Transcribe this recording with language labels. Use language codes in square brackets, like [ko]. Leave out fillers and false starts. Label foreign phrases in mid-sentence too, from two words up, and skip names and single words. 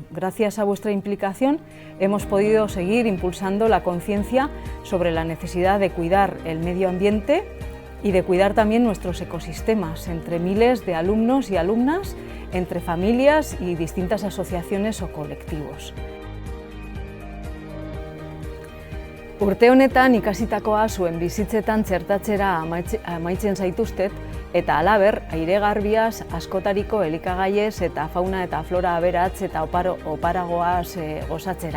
[es] Gracias a vuestra implicación hemos podido seguir impulsando la conciencia sobre la necesidad de cuidar el medio ambiente y de cuidar también nuestros ecosistemas, entre miles de alumnos y alumnas, entre familias y distintas asociaciones o colectivos. [eu] Urte honetan ikasitakoa zuen bizitzetan txertatzera amaitzen zaituztet, eta halaber, airegarbiaz, askotariko elikagaiez eta fauna eta flora aberats eta oparagoaz gozatzera.